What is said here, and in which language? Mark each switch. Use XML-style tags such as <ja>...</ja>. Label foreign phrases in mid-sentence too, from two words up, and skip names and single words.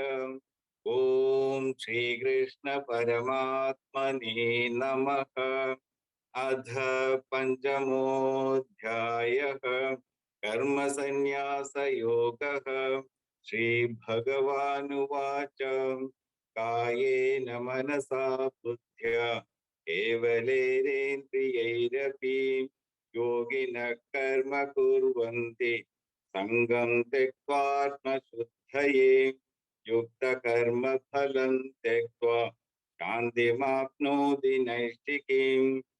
<sa>ഓം ശ്രീകൃഷ്ണ പരമാത്മനേ നമഃ. അധ പഞ്ചമോധ്യായഃ കർമ്മസന്യാസയോഗഃ. ശ്രീഭഗവാനുവാച कायेन मनसा बुद्ध्या केवलेन्द्रियैरपि योगिनः कर्म कुर्वन्ति संगं त्यक्त्वात्मशुद्धये युक्तकर्म फलं त्यक्त्वा शान्तिमाप्नोति नैष्ठिकीम्</sa>